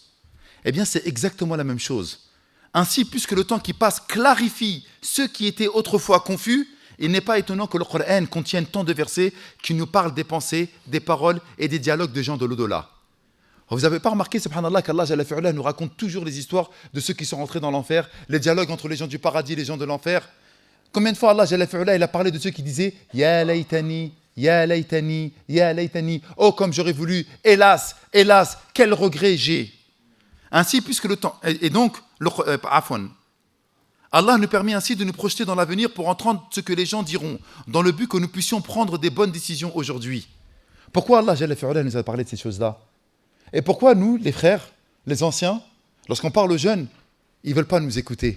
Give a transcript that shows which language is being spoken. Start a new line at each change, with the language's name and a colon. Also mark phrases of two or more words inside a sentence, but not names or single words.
French: Eh bien c'est exactement la même chose. Ainsi, puisque le temps qui passe clarifie ceux qui étaient autrefois confus, il n'est pas étonnant que le Coran contienne tant de versets qui nous parlent des pensées, des paroles et des dialogues de gens de l'au-delà. Vous n'avez pas remarqué, subhanallah, qu'
Arabic: الله جل وعلا
French: nous raconte toujours les histoires de ceux qui sont rentrés dans l'enfer, les dialogues entre les gens du paradis et les gens de l'enfer. Combien de fois
Arabic: الله جل وعلا,
French: il a parlé de ceux qui disaient «
Arabic: يا ليتني، يا ليتني، يا ليتني
French: » Oh, comme j'aurais voulu, hélas, hélas, quel regret j'ai. Ainsi, puisque le temps... Et donc, Allah nous permet ainsi de nous projeter dans l'avenir pour entendre ce que les gens diront, dans le but que nous puissions prendre des bonnes décisions aujourd'hui. Pourquoi
Arabic: الله جل وعلا
French: nous a parlé de ces choses-là? Et pourquoi nous, les frères, les anciens, lorsqu'on parle aux jeunes, ils ne veulent pas nous écouter?